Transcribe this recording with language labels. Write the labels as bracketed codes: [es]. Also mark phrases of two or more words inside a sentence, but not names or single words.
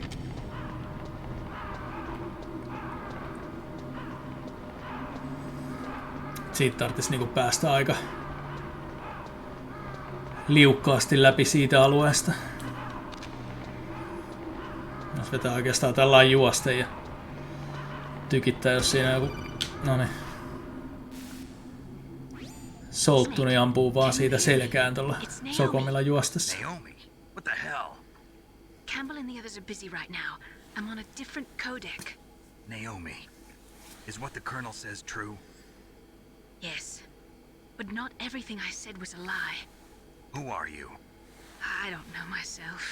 [fi] Siitä tarvitsisi niinku päästä aika liukkaasti läpi siitä alueesta. Jos vetää oikeastaan tällainen juoste ja tykittää, jos siinä joku... Noniin. Solttuni ampuu vaan siitä selkään tuolla sokomilla juostessa. [en] Naomi, what the hell? Campbell and the others are busy right now. I'm on a different codec. Naomi, is what the Colonel says true? Yes. But not everything I said was a lie. Who are you? I don't know myself.